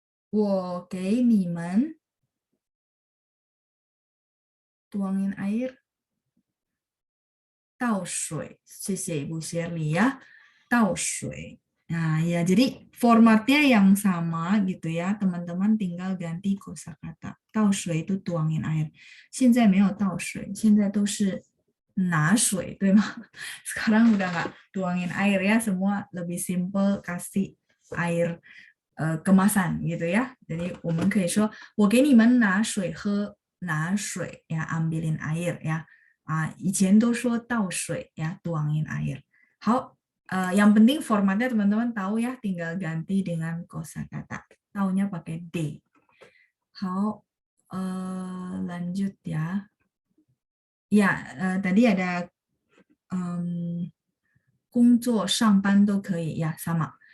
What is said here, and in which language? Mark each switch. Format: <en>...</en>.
<zh>我给你们</zh> <id>tuangin air,</id> <zh>倒水.</zh> <id>谢谢 Ibu Shirley ya.</id> <zh>倒水.</zh> <id>Nah, ya jadi formatnya yang sama gitu ya. Teman-teman tinggal ganti kosakata. 倒水 itu tuangin air.</id> <zh>现在没有倒水，现在都是拿水，对吗？</zh> <id>Sekarang udah nggak tuangin air ya, semua lebih simple kasih air kemasan gitu ya.</id> <zh>Jadi 我们可以说我给你们拿水喝，拿水 ya,</zh> <id>ambilin air ya.</id> <zh>以前都说倒水 ya,</zh> <id>tuangin air. 好，yang penting formatnya teman-teman tahu ya, tinggal ganti dengan kosakata. Taunya pakai D. 好，lanjut ya. Ya, tadi ada</id> <zh>工作上班都可以</zh> <id>ya, sama.</id>